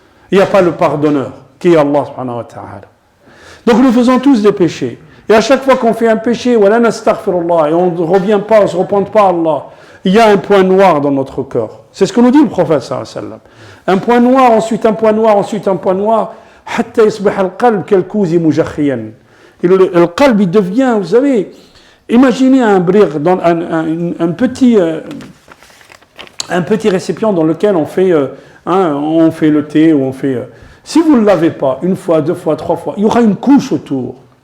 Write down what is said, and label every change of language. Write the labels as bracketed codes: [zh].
[fr] Il n'y a pas le pardonneur, qui est Allah subhanahu wa ta'ala. Donc nous faisons tous des péchés. Et à chaque fois qu'on fait un péché, et on ne revient pas, on ne se repente pas à Allah, il y a un point noir dans notre cœur. C'est ce que nous dit le prophète sallallahu alayhi wa sallam. Un point noir, ensuite un point noir, ensuite un point noir. [ar] حتى يصبح القلب كالكوز مجخيا. [fr] Et le qalb, il devient, vous savez, imaginez un petit récipient dans lequel on fait le thé, ou on fait... si vous ne le lavez pas, une fois, deux fois, trois fois, il y aura une couche autour.